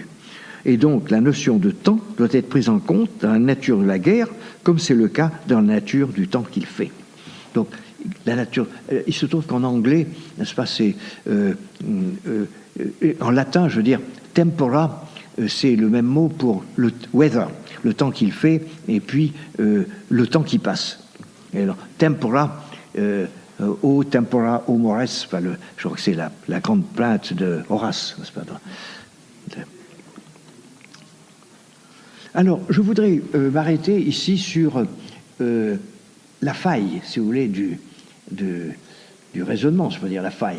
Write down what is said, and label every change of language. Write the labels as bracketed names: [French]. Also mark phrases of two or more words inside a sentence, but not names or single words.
[French] Et donc la notion de temps doit être prise en compte dans la nature de la guerre, comme c'est le cas dans la nature du temps qu'il fait. Donc la nature, il se trouve qu'en anglais, n'est-ce pas, c'est en latin, je veux dire, tempora, c'est le même mot pour le weather, le temps qu'il fait, et puis le temps qui passe. Et alors, [Latin] tempora, o tempora o mores, [French] je crois que c'est la grande plainte de Horace, n'est-ce pas? Alors, je voudrais m'arrêter ici sur la faille, si vous voulez, du raisonnement, je veux dire la faille.